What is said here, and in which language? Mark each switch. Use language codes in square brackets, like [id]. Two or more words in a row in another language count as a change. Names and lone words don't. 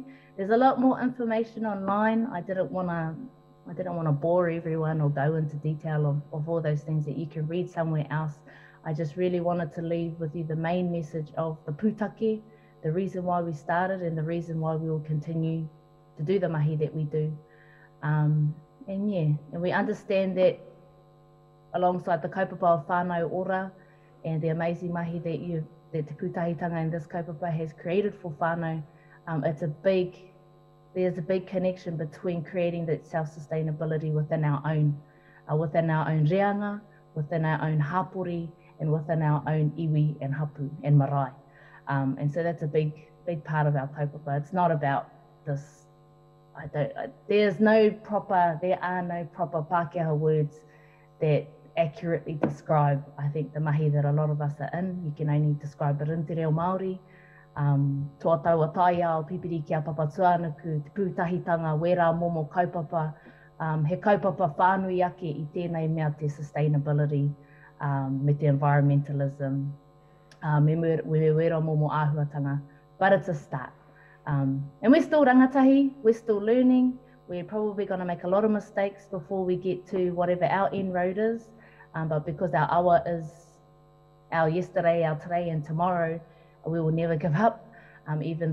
[en] There's a lot more information online. I didn't want to bore everyone or go into detail of all those things that you can read somewhere else. I just really wanted to leave with you the main message of the pūtake, the reason why we started and the reason why we will continue to do the mahi that we do. And we understand that alongside the kaupapa of [mi] whānau ora [en] and the amazing mahi that te pūtahitanga and this kaupapa has created for whānau, there's a big connection between creating that self-sustainability within our own reanga, within our own hapori, and within our own iwi and hapu and marae. And so that's a big part of our kaupapa. It's not about this, there are no proper Pākehā words that accurately describe, I think, the mahi that a lot of us are in. You can only describe it in [mi] te reo Māori. Toa taua taia o pipiri kia papatuanuku, te pūtahitanga, wera momo kaupapa, he kaupapa whānui ake i tēnei mea te sustainability, me te environmentalism, me wera momo āhuatanga, [en] but it's a start. And we're still rangatahi, we're still learning, we're probably going to make a lot of mistakes before we get to whatever our end road is, but because our awa is our yesterday, our today and tomorrow, we will never give up, even